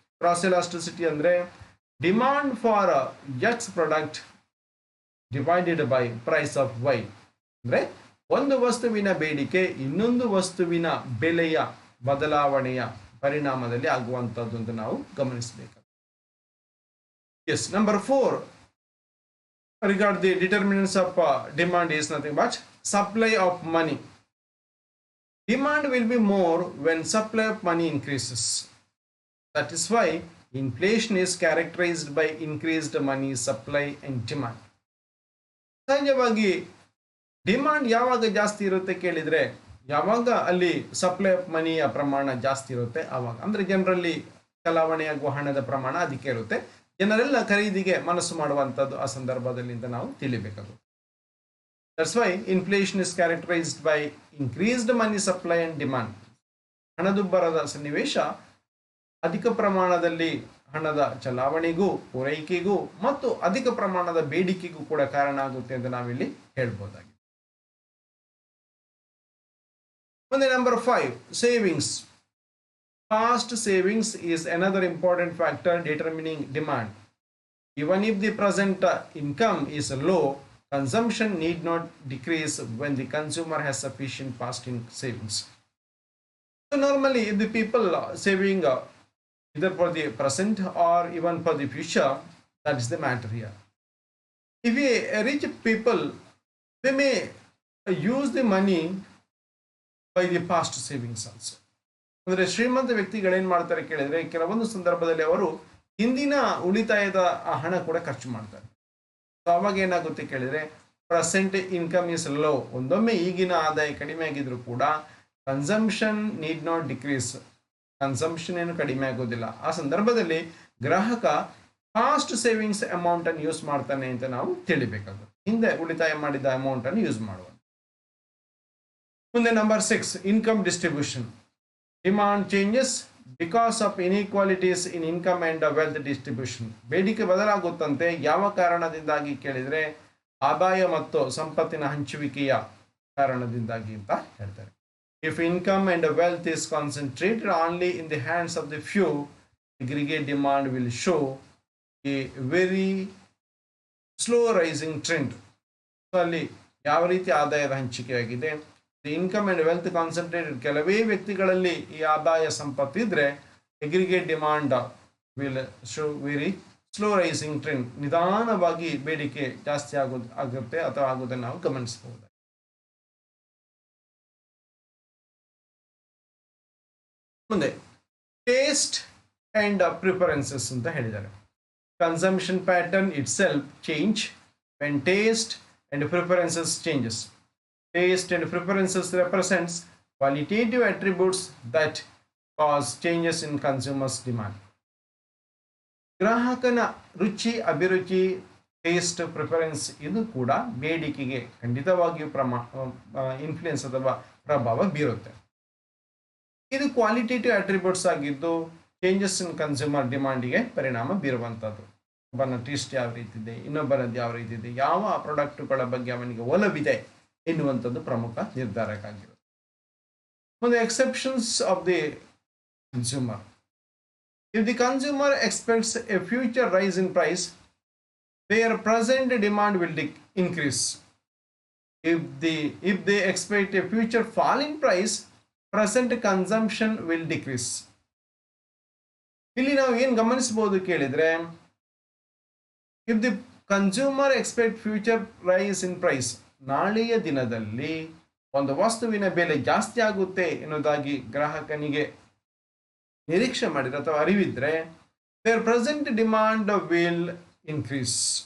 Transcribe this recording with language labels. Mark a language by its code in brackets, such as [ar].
[en] cross elasticity [kn] ಅಂದ್ರೆ [en] Demand for X product divided by price of Y. [kn] ಅಂದ್ರೆ ಒಂದು ವಸ್ತುವಿನ ಬೇಡಿಕೆ ಇನ್ನೊಂದು ವಸ್ತುವಿನ ಬೆಲೆಯ ಬದಲಾವಣೆಯ ಪರಿಣಾಮದಲ್ಲಿ ಆಗುವಂತದ್ದು ಅಂತ ನಾವು ಗಮನಿಸಬೇಕು. [en] Yes, number 4 regard the determinants of demand is nothing but supply of money. Demand will be more when supply of money increases. That is why inflation is characterized by increased money supply and demand. [kn] ಸಹಜವಾಗಿ demand ಯಾವಾಗ ಜಾಸ್ತಿ ಇರುತ್ತೆ ಕೇಳಿದ್ರೆ, ಯಾವಾಗ ಅಲ್ಲಿ supply of ಮನಿಯ ಪ್ರಮಾಣ ಜಾಸ್ತಿ ಇರುತ್ತೆ ಆವಾಗ, ಅಂದ್ರೆ ಜನರಲ್ಲಿ ಚಲಾವಣೆಯಾಗುವ ಹಣದ ಪ್ರಮಾಣ ಅದಕ್ಕೆ ಇರುತ್ತೆ, ಜನರೆಲ್ಲ ಖರೀದಿಗೆ ಮನಸ್ಸು ಮಾಡುವಂಥದ್ದು ಆ ಸಂದರ್ಭದಲ್ಲಿ ಅಂತ ನಾವು ತಿಳಿಬೇಕಾಗುತ್ತೆ. [en] That's why inflation is characterized by increased money supply and demand. [kn] ಹಣದುಬ್ಬರದ ಸನ್ನಿವೇಶ ಅಧಿಕ ಪ್ರಮಾಣದಲ್ಲಿ ಹಣದ ಚಲಾವಣೆಗೂ ಪೂರೈಕೆಗೂ ಮತ್ತು ಅಧಿಕ ಪ್ರಮಾಣದ ಬೇಡಿಕೆಗೂ ಕೂಡ ಕಾರಣ ಆಗುತ್ತೆ ಅಂತ ನಾವಿಲ್ಲಿ ಹೇಳ್ಬೋದಾಗಿದೆ. ಮುಂದೆ number 5, savings. [en] Past savings is another important factor determining demand. Even if the present income is low, consumption need not decrease when the consumer has sufficient past savings. So normally if the people saving either for the present or even for the future, that is the matter here. If a rich people, they may use the money by the past savings also. [kn] ಅಂದರೆ ಶ್ರೀಮಂತ ವ್ಯಕ್ತಿಗಳೇನ್ ಮಾಡ್ತಾರೆ ಕೇಳಿದ್ರೆ, ಕೆಲವೊಂದು ಸಂದರ್ಭದಲ್ಲಿ ಅವರು ಹಿಂದಿನ ಉಳಿತಾಯದ ಹಣ ಕೂಡ ಖರ್ಚು ಮಾಡ್ತಾರೆ. ಅವಾಗ ಏನಾಗುತ್ತೆ ಕೇಳಿದ್ರೆ, [en] present income is low, [kn] ಒಂದೊಮ್ಮೆ ಈಗಿನ ಆದಾಯ ಕಡಿಮೆ ಆಗಿದ್ರು ಕೂಡ [en] consumption need not decrease, [kn] consumption ಏನು ಕಡಿಮೆ ಆಗೋದಿಲ್ಲ. ಆ ಸಂದರ್ಭದಲ್ಲಿ ಗ್ರಾಹಕ ಫಾಸ್ಟ್ ಸೇವಿಂಗ್ಸ್ ಅಮೌಂಟ್ ಅನ್ನು ಯೂಸ್ ಮಾಡ್ತಾನೆ ಅಂತ ನಾವು ತಿಳಿಬೇಕಾಗುತ್ತೆ. ಹಿಂದೆ ಉಳಿತಾಯ ಮಾಡಿದ ಅಮೌಂಟ್ ಅನ್ನು ಯೂಸ್ ಮಾಡುವ. ಮುಂದೆ number 6, income distribution. [en] Demand changes because of inequalities in income and wealth distribution. [kn] ಬೇಡಿಕೆ ಬದಲಾಗುತ್ತಂತೆ ಯಾವ ಕಾರಣದಿಂದಾಗಿ ಕೇಳಿದ್ರೆ, ಆದಾಯ ಮತ್ತು ಸಂಪತ್ತಿನ ಹಂಚುವಿಕೆಯ ಕಾರಣದಿಂದಾಗಿ ಅಂತ ಹೇಳ್ತಾರೆ. [en] If income and wealth is concentrated only in the hands of the few, aggregate demand will show a very slow rising trend. So [kn] ಅಲ್ಲಿ ಯಾವ ರೀತಿ ಆದಾಯದ ಹಂಚಿಕೆಯಾಗಿದೆ, [en] the income and wealth concentrated, [kn] ಕೆಲವೇ ವ್ಯಕ್ತಿಗಳಲ್ಲಿ ಈ ಆದಾಯ ಸಂಪತ್ತು ಇದ್ರೆ [en] aggregate demand will show very slow rising trend, [kn] ನಿಧಾನವಾಗಿ ಬೇಡಿಕೆ ಜಾಸ್ತಿ ಆಗುತ್ತೆ ಅಥವಾ ಆಗೋದನ್ನು ನಾವು ಗಮನಿಸಬಹುದು. ಮುಂದೆ ಟೇಸ್ಟ್ ಅಂಡ್ ಪ್ರಿಫರೆನ್ಸಸ್ ಅಂತ ಹೇಳಿದ್ದಾರೆ. [en] Consumption pattern itself change when taste and preferences changes. Taste and preferences represents qualitative attributes that cause changes in consumers' demand. [kn] ಗ್ರಾಹಕನ ರುಚಿ, ಅಭಿರುಚಿ, ಟೇಸ್ಟ್, ಪ್ರಿಫರೆನ್ಸ್ ಇದು ಕೂಡ ಬೇಡಿಕೆಗೆ ಖಂಡಿತವಾಗಿಯೂ ಇನ್ಫ್ಲುಯೆನ್ಸ್ ಅಥವಾ ಪ್ರಭಾವ ಬೀರುತ್ತೆ. ಇದು ಕ್ವಾಲಿಟೇಟಿವ್ ಅಟ್ರಿಬ್ಯೂಟ್ಸ್ ಆಗಿದ್ದು [en] changes in consumer [kn] ಡಿಮಾಂಡಿಗೆ ಪರಿಣಾಮ ಬೀರುವಂಥದ್ದು. ಒಬ್ಬನ ಟೇಸ್ಟ್ ಯಾವ ರೀತಿ ಇದೆ, ಇನ್ನೊಬ್ಬರದ್ದು ಯಾವ ರೀತಿ ಇದೆ, ಯಾವ ಪ್ರಾಡಕ್ಟುಗಳ ಬಗ್ಗೆ ಅವನಿಗೆ ಒಲವಿದೆ ಎನ್ನುವಂಥದ್ದು ಪ್ರಮುಖ ನಿರ್ಧಾರಕ್ಕಾಗಿರುತ್ತೆ. ಮುಂದೆ [en] Exceptions of the consumer. If the consumer expects a future rise in price, their present demand will increase. If they expect a future fall in price, present consumption will decrease. [kn] ಇಲ್ಲಿ ನಾವು ಏನು ಗಮನಿಸಬಹುದು ಕೇಳಿದ್ರೆ, [en] if the consumer expect future rise in price, [kn] ನಾಳೆಯ ದಿನದಲ್ಲಿ ಒಂದು ವಸ್ತುವಿನ ಬೆಲೆ ಜಾಸ್ತಿ ಆಗುತ್ತೆ ಎನ್ನುವುದಾಗಿ ಗ್ರಾಹಕನಿಗೆ ನಿರೀಕ್ಷೆ ಮಾಡಿದ್ರೆ ಅಥವಾ ಅರಿವಿದ್ರೆ, [en] their present demand will increase.